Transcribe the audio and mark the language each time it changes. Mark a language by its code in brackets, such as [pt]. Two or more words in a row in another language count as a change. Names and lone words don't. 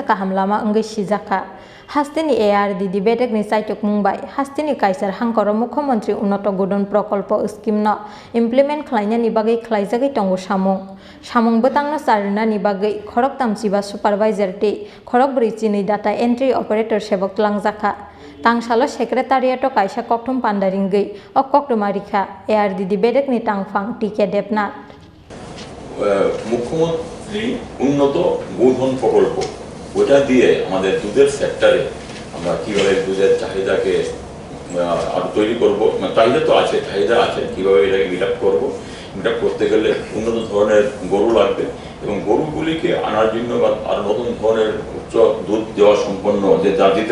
[trp] kahamlama ngai sijaka hastini ARDD bedek ni saitok mumbai hastini kaisar hangkoro Mukhyamantri Unnoato Godhan Prakalpa scheme no implement khlaina ni bagai khlaijagai tongo samung betangno sarna ni bagai khorok tamchiba supervisor te khorok bri Chini [en] data entry operator [trp] sebok tlangjaka tangsalo secretariat kaisa kokthum pandaringai o koktomarikha ARDD bedek ni tangfang tike depnat [bn] মুখ্যমন্ত্রী উন্নত গোধন প্রকল্প ওটা দিয়ে আমাদের দুধের সেক্টরে আমরা কিভাবে দুধের চাহিদাকে আরো তৈরি করব চাহিদা তো আছে চাহিদা আছে কিভাবে এটাকে [en] meet up [bn] করব [en] meet up [bn] করতে গেলে উন্নত ধরনের গরু লাগবে এবং গরুগুলিকে আনার জন্য বা আরো নতুন ধরনের উচ্চ দুধ দেওয়া সম্পন্ন যে যা দিতে